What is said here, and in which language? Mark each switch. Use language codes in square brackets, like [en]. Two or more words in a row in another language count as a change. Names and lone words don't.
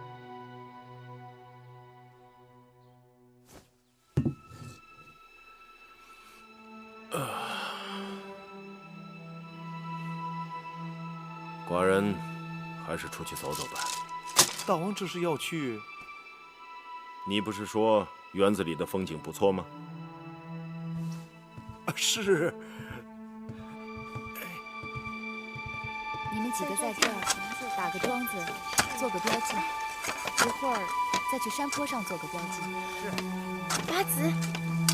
[zh] 寡人還是出去走走吧。大王這是要去？你不是說園子裡的風景不錯嗎？是。你們幾個在這兒打個樁子，做個標記，一會兒再去山坡上做個標記。八子。